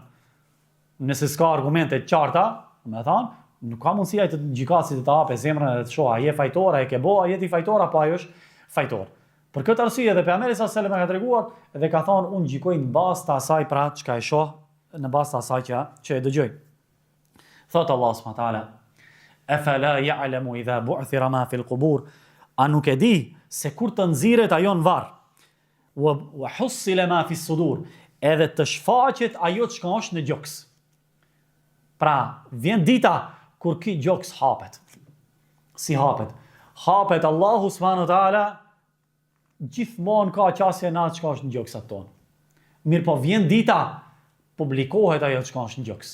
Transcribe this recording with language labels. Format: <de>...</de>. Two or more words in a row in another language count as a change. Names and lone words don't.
<sq>Nëse s'ka argumente të qarta, më thon, nuk ka mundësi ai të gjykatësit të hapë zemrën dhe të shohë a je fajtor, a je ke bo, a je ti fajtor apo ai është fajtor. Për këtë arsye edhe pejgamberi</sq> <ar>صلى الله عليه وسلم</ar> <sq>ka treguar dhe ka thonë unë gjykoj në bazë të asaj pra çka e shoh në bazë të asaj që e dëgjoj. Thot Allah</sq> <ar>سبحانه وتعالى: "أفلا يعلم إذا بعثر ما في القبور",</ar> <sq>a nuk e di se kur të nxiret ajo në varr,</sq> <ar>وحصل ما في الصدور,</ar> <sq>edhe të shfaqet ajo që është në gjoks. Pra, vjen dita kur ky gjoks hapet. Si hapet? Hapet Allahu</sq> <ar>سبحانه وتعالى,</ar> <sq>gjithmonë ka qasje në atë që është në gjoksat tonë. Mirë po vjen dita, publikohet ajo që është në gjoks.</sq>